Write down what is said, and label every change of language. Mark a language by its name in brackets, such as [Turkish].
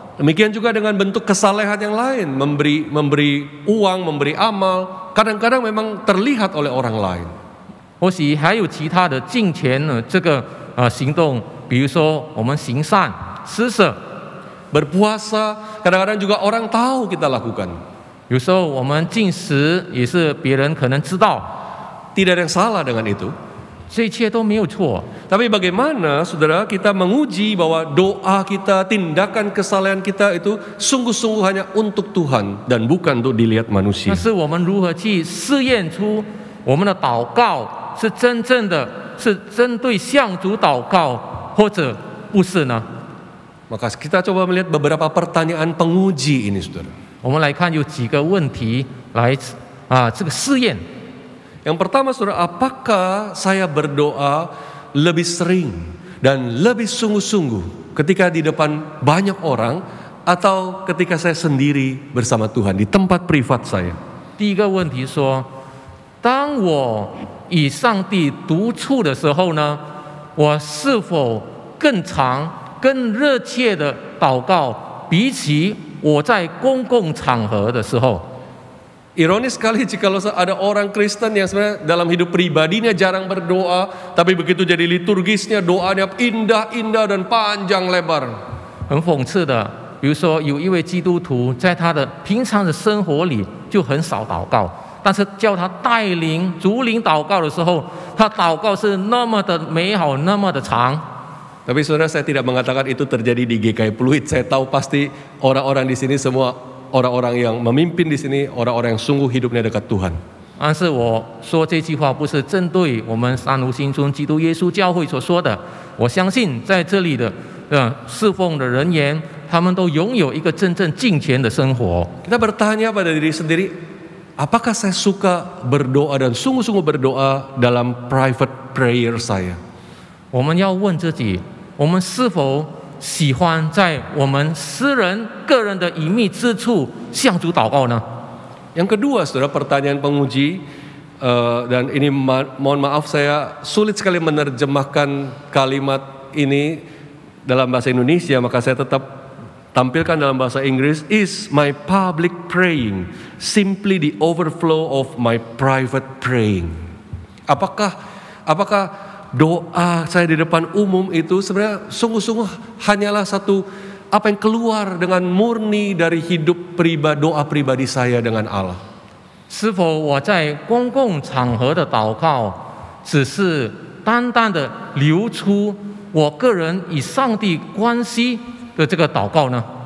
[Indonesian] Demikian juga dengan bentuk kesalehan yang lain, memberi uang, memberi amal, kadang-kadang memang terlihat oleh orang lain. [Chinese] 或许还有其他的敬虔呢这个行动，比如说我们行善、施舍， [Indonesian] Berpuasa, kadang-kadang juga orang tahu kita lakukan. [Chinese] 有时候我们进食也是别人可能知道， [Indonesian] Tidak ada yang salah dengan itu. [Chinese] 这一切都没有错。 [Indonesian] Tapi bagaimana saudara kita menguji bahwa doa kita, tindakan kesalehan kita itu sungguh-sungguh hanya untuk Tuhan dan bukan untuk dilihat [Chinese] 但 [Indonesian] manusia. [Chinese] 是我们如何去试验出我们的祷告是真正的是针对向主祷告，或者不是呢？ [Indonesian] Maka kita coba melihat beberapa pertanyaan penguji ini saudara. [Chinese] 我们来看有几个问题来这个试验。 [Indonesian] Yang pertama saudara, apakah saya berdoa lebih sering dan lebih sungguh-sungguh ketika di depan banyak orang atau ketika saya sendiri bersama Tuhan di tempat privat saya? [Chinese] 第一个问题说，当我与上帝独处的时候呢，我是否更长、更热切的祷告，比起我在公共场合的时候。 [Indonesian] Ironis sekali jikalau ada orang Kristen yang sebenarnya dalam hidup pribadinya jarang berdoa, tapi begitu jadi liturgisnya doanya indah-indah dan panjang lebar. [Chinese] 很讽刺的，比如说有一位基督徒在他的平常的生活里就很少祷告，但是叫他带领主领祷告的时候，他祷告是那么的美好，那么的长。 [Indonesian] Tapi saudara, saya tidak mengatakan itu terjadi di GKI Pluit. Saya tahu pasti orang-orang di sini semua orang-orang yang memimpin di sini orang-orang yang sungguh hidupnya dekat Tuhan. [Chinese] 但是我说这句话不是针对我们三卢新村基督耶稣教会所说的。我相信在这里的侍奉的人员，他们都拥有一个真正敬虔的生活。 [Indonesian] Kita bertanya pada diri sendiri, apakah saya suka berdoa dan sungguh-sungguh berdoa dalam private prayer saya? [Chinese] 我们要问自己，我们是否 喜欢在我们私人、个人的隐秘之处向主祷告呢？ [Indonesian] Yang kedua, saudara, pertanyaan penguji, dan ini mohon maaf saya sulit sekali menerjemahkan kalimat ini dalam bahasa Indonesia, maka saya tetap tampilkan dalam bahasa Inggris. [English] Is my public praying simply the overflow of my private praying? [Indonesian] Apakah doa saya di depan umum itu sebenarnya sungguh-sungguh hanyalah satu apa yang keluar dengan murni dari hidup pribadi, doa pribadi saya dengan Allah. [Chinese] 是否我在公共场合的祷告，只是单单的流出我个人与上帝关系的这个祷告呢？